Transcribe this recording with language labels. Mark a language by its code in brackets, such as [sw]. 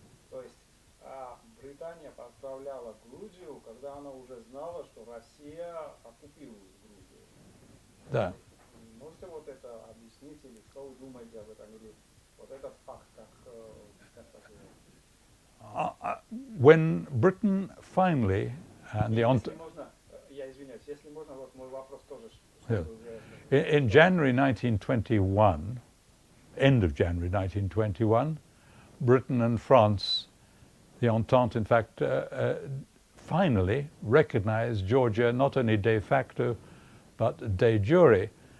[ru] То есть Британия поздравляла Грузию, когда она уже знала, что Россия оккупирует Грузию. Да. Можете вот это объяснить, или что вы думаете об этом, или вот этот факт, как такой? [en] When Britain finally and the [ru] Если можно, я извиняюсь, если можно, вот мой вопрос тоже. [en] Yeah. In January 1921, end of January 1921, Britain and France, the Entente, in fact, finally recognized Georgia not only de facto but de jure.